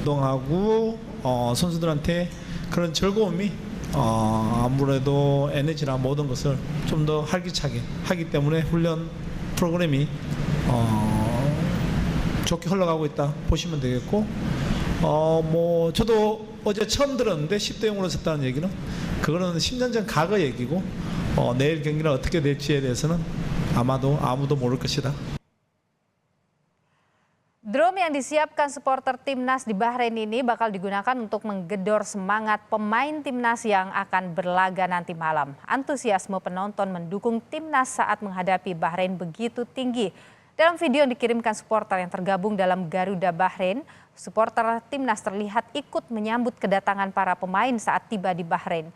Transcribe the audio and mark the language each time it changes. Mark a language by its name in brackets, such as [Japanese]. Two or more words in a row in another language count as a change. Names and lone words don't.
[Korean] 운동하고 선수들한테 그런 즐거움이 아무래도 에너지나 모든 것을 좀 더 활기차게 하기 때문에 훈련 프로그램이 좋게 흘러가고 있다 보시면 되겠고 저도 어제 처음 들었는데 10대 0으로 졌다는 얘기는 그거는 10년 전 과거 얘기고 내일 경기는 어떻게 될지에 대해서는 아마도 아무도 모를 것이다. [Indonesian] Drum yang disiapkan supporter Timnas di Bahrain ini bakal digunakan untuk menggedor semangat pemain Timnas yang akan berlaga nanti malam. Antusiasme penonton mendukung Timnas saat menghadapi Bahrain begitu tinggi. Dalam video yang dikirimkan supporter yang tergabung dalam Garuda Bahrain, supporter Timnas terlihat ikut menyambut kedatangan para pemain saat tiba di Bahrain.